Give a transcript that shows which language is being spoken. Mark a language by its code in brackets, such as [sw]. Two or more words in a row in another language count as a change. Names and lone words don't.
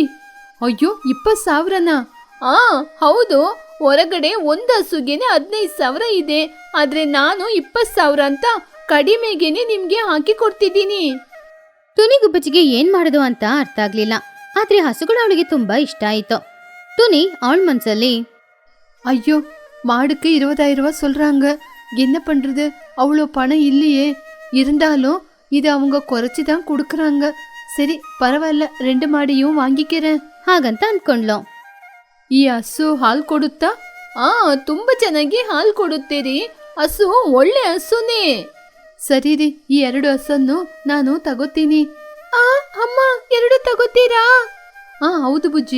[kn] ಅಯ್ಯೋ, 20,000ನಾ? ಹೌದು. ಹೊರಗಡೆ ಒಂದು ಹಸುಗೆನೆ 15,000 ಇದೆ, ಆದ್ರೆ ನಾನು 20,000 ಅಂತ ಕಡಿಮೆಗೆನೆ ನಿಮ್ಗೆ ಹಾಕಿ ಕೊಡ್ತಿದ್ದೀನಿ. ಟುನಿಗುಬ್ಬಚ್ಚಿಗೆ ಏನ್ ಮಾಡೋದು ಅಂತ ಅರ್ಥ ಆಗ್ಲಿಲ್ಲ. ಆದ್ರೆ ಹಸುಗಳು ಅವಳಿಗೆ ತುಂಬಾ ಇಷ್ಟ ಆಯ್ತು. ಟುನಿ ಅವಳ ಮನ್ಸಲ್ಲಿ, [ta] ஐயோ, மாடுக்கு 20,000 ரூபா சொல்றாங்க. என்ன பண்றது? அவ்வளோ பணம் இல்லையே. இருந்தாலும் இது அவங்க குறைச்சி தான் கொடுக்குறாங்க. சரி, பரவாயில்ல, 2 மாடியும் வாங்கிக்கிறேன். [kn] ಹಾಗಂತ ಅನ್ಕೊಂಡ್ಲು. ಈ ಹಸು ಹಾಲು ಕೊಡುತ್ತಾ? ತುಂಬಾ ಚೆನ್ನಾಗಿ ಹಾಲು ಕೊಡುತ್ತೀರಿ. ಹಸು ಒಳ್ಳೆ ಹಸುನೇ. ಸರಿ ರೀ, ಈ 2 ಹಸನ್ನು ನಾನು ತಗೋತೀನಿ. ಅಮ್ಮ, 2 ತಗೋತೀರಾ? ಹೌದು ಬುಜ್ಜಿ.